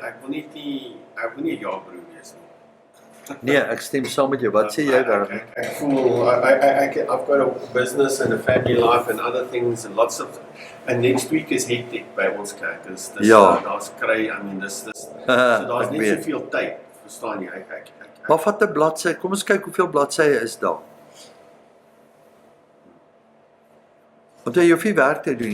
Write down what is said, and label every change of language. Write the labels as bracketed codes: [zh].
[af] Ek wil nie 'n jaarbroer wees nie. Nee, ek stem saam met jou. Wat sê jy daar? Ek voel [en] I've got a business and a family life and other things and lots of, and next week is hectic [af] by ons kerk. Dis Ja. Daar's kry, so daar's net soveel tyd, verstaan jy? Maar vat 'n bladsy. Kom ons kyk hoeveel bladsye is daar. Want jy hoef nie werk te doen.